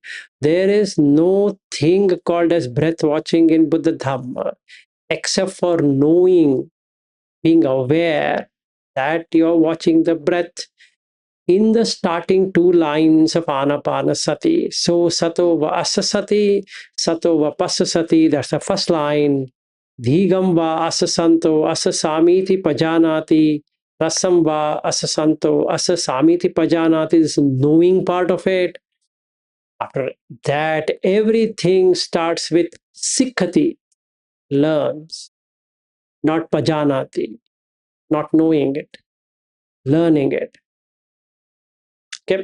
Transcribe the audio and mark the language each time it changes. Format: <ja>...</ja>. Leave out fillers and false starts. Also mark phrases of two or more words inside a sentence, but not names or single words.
<en>There is no thing called as breath watching in Buddha Dhamma, except for knowing, being aware that you're watching the breath in the starting 2 lines of Anapanasati.</en> <pi>So sato va asasati, sato va pasasati,</pi> <en>that's the first line.</en> <pi>Dhigam va asasanto, asasamiti pajanati, rasam va asasanto, asasamiti pajanati,</pi> <en>this knowing part of it. After that, everything starts with sikhati, learns, not pajanati, not knowing it, learning it. Okay.</en>